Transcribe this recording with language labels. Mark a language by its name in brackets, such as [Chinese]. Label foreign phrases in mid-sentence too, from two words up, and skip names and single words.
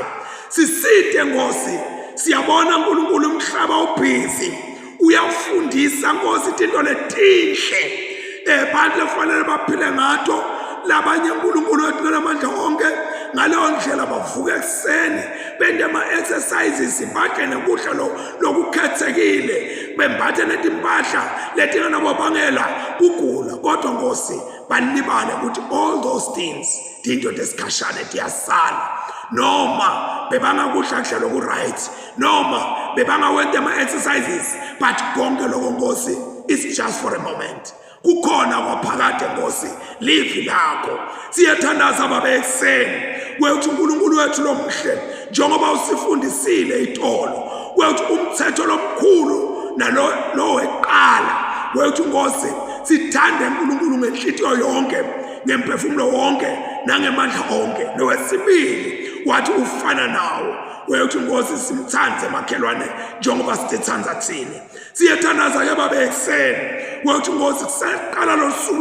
[Swati] siside Nkosi siyabona uNkulunkulu umhlaba ubhizi uyafundisa Nkosi into letinhle abantu lefanele baphile ngato labanye uNkulunkulu wethu lamandla onke ngaleyo ndlela bavuka ekseni bende ama-exercises bathe nekudla lokukhethekile bembathe netimpahla letinganababangela kugula kodwa Nkosi balibale ukuthi [English] all those things [Swati] dinto tesikhashane tiyasala noma bebangakudla kuhle loku-right noma bebangawenta ama-exercises but konke lokho Nkosi [English] is just for a moment [Swati] kukhona kwaphakade Nkosi livi lakho siyathandaza babe ekseni wethu uNkulunkulu wethu lomhle njengoba usifundisile itolo wethu umthetho lomkhulu nalo weqala wethu Nkosi sithande uNkulunkulu ngenhlitiyo yonke ngemphefumulo wonke nangemandla onke nowesibili wathi ufana nawo wethu Nkosi simthande emakhelwane njengoba sithanda thina siyathandaza ke babe ekseni wethu Nkosi kusaqala lo suku